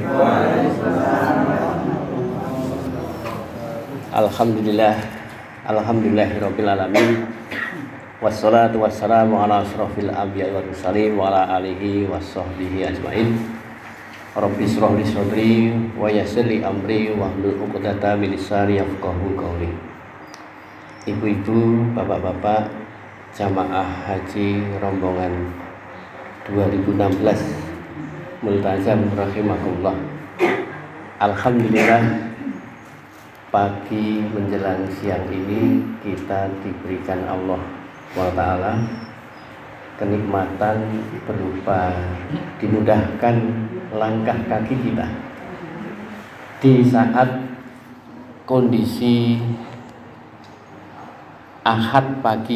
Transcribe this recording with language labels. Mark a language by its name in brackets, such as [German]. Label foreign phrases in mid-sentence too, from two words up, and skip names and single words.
[Arabic] الحمد لله رب العالمين. والصلاة والسلام على أشرف الأنبياء والمرسلين وعلى آله وصحبه أجمعين. رب اشرح لي صدري ويسر لي أمري واحلل عقدة من لساني يفقهوا قولي. [Indonesian] Ibu-ibu, bapak-bapak, jamaah haji rombongan 2016 multazam rahimakumullah. Alhamdulillah, pagi menjelang siang ini kita diberikan Allah SWT kenikmatan berupa dimudahkan langkah kaki kita di saat kondisi Ahad pagi.